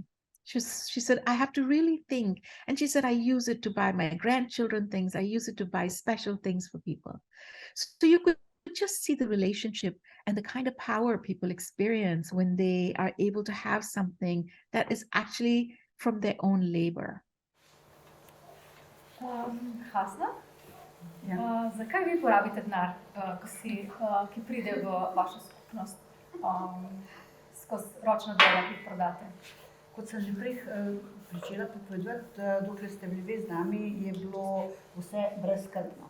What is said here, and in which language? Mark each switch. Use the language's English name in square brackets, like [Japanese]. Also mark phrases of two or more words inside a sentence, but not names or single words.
[English] She said, I have to really think. And she said, I use it to buy my grandchildren things. I use it to buy special things for people. So you could just see the relationship and the kind of power people experience when they are able to have something that is actually from their own labor. [Slovenian] Hasna, zakaj vi porabite denar, ki pride v vašo skupnost skozi ročno delo, ki jih prodate? Kot sem že prej pričela povedati, dokler ste bili z nami, je bilo vse brezskrbno.